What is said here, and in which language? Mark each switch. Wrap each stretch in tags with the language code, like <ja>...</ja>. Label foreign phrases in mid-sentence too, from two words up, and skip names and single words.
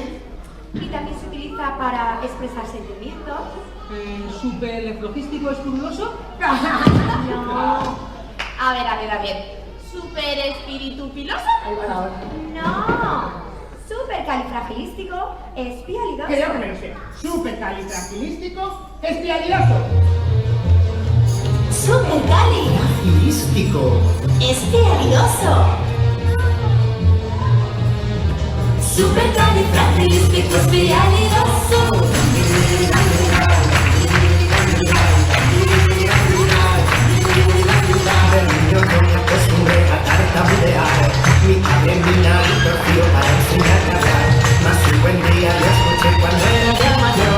<es>Y también se utiliza para expresar sentimientos. ¿Superleflogístico espuruloso? No. A ver. ¿Super espíritu filoso? No. Supercalifragilístico espialidoso. Creo que me lo sé. Supercalifragilístico espialidoso. Supercalifragilístico espialidoso. Supercalifragilístico espialidoso. De niño tenía costumbre a tartamudear. Mi padre minadito tío para enseñar a hablar. Mas un buen día lo escuché cuando era ya mayor.</es>